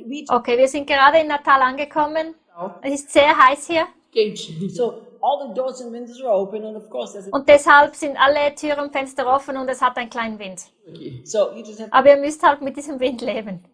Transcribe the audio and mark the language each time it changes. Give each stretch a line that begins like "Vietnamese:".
German: Okay, wir sind gerade in Natal angekommen. Es ist sehr heiß hier.
English: So all the doors and windows are open, and of course there's a...
German: Und deshalb sind alle Türen und Fenster offen und es hat einen kleinen Wind.
English: Okay. So you just have...
German: Aber ihr müsst halt mit diesem Wind leben.